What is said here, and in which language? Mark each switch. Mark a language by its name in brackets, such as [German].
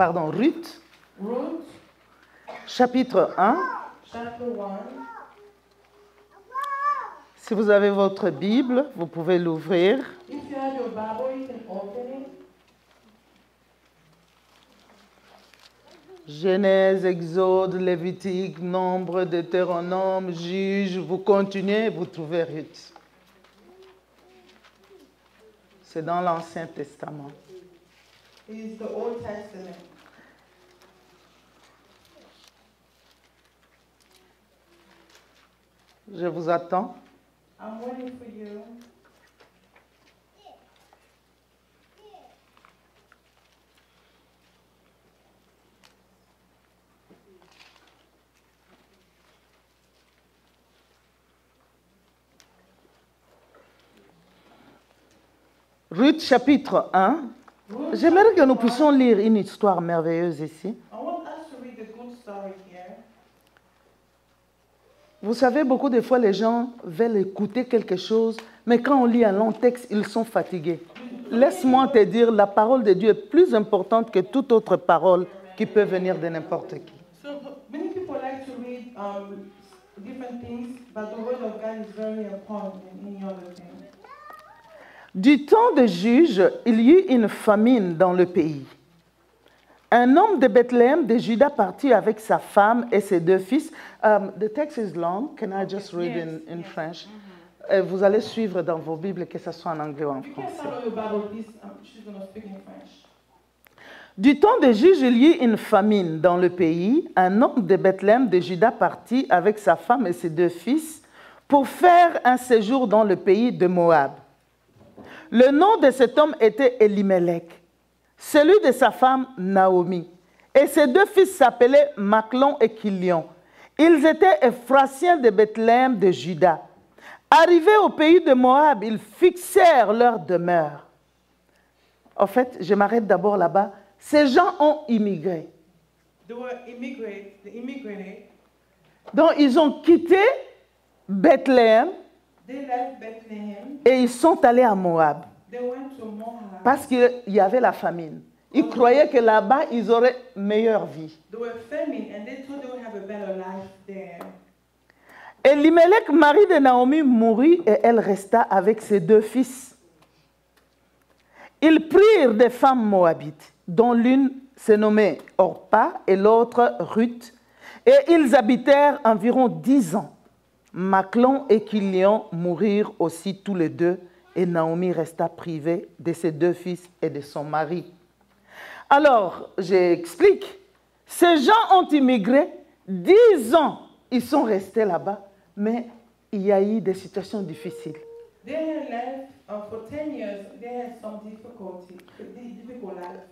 [French] Ruth, Ruth, chapitre 1. [English] chapter 1. [French] Si vous avez votre Bible, vous pouvez l'ouvrir. [English] If you have your Bible, you can open it. [French] Genèse, Exode, Lévitique, Nombre, Deutéronome, Juge, vous continuez, vous trouvez Ruth. C'est dans l'Ancien Testament. [English] It is the Old Testament. [French] Je vous attends. [English] I'm waiting for you. [French] Ruth chapitre 1. J'aimerais que nous puissions lire une histoire merveilleuse ici. [English] I want us to read the good story here. [French] Vous savez, beaucoup de fois, les gens veulent écouter quelque chose, mais quand on lit un long texte, ils sont fatigués. Laisse-moi te dire, la parole de Dieu est plus importante que toute autre parole qui peut venir de n'importe qui. [English] So many people like to read different things, but the word of God is very important than any other thing. [French] Du temps des juges, il y eut une famine dans le pays. Un homme de Bethléem de Juda partit avec sa femme et ses deux fils. [English] The text is long. Can I just read in French? [French] Vous allez suivre dans vos Bibles, que ce soit en anglais ou en [English] You can [French] français. [English] follow your Bible, please. She's going to speak in French. [French] Du temps des juges, il y eut une famine dans le pays. Un homme de Bethléem de Juda partit avec sa femme et ses deux fils pour faire un séjour dans le pays de Moab. Le nom de cet homme était Elimelech, celui de sa femme Naomi. Et ses deux fils s'appelaient Maclon et Kilion. Ils étaient Ephrasiens de Bethléem de Juda. Arrivés au pays de Moab, ils fixèrent leur demeure. En fait, je m'arrête d'abord là-bas. Ces gens ont immigré. [English] They immigrated. [French] Donc, ils ont quitté Bethléem [English] They left Bethlehem. [French] et ils sont allés à Moab [English] They went to Moab. [French] parce qu'il y avait la famine. Ils croyaient que là-bas, ils auraient meilleure vie. [English] They were famine and they thought they would have a better life there. [French] Elimelech, mari de Naomi, mourut et elle resta avec ses deux fils. Ils prirent des femmes moabites, dont l'une se nommait Orpa et l'autre Ruth, et ils habitèrent environ 10 ans. Maclon et Kilion mourirent aussi tous les deux, et Naomi resta privée de ses deux fils et de son mari. Alors, j'explique. Ces gens ont immigré, 10 ans, ils sont restés là-bas, mais il y a eu des situations difficiles. [English] They had left for 10 years. They had some difficult life.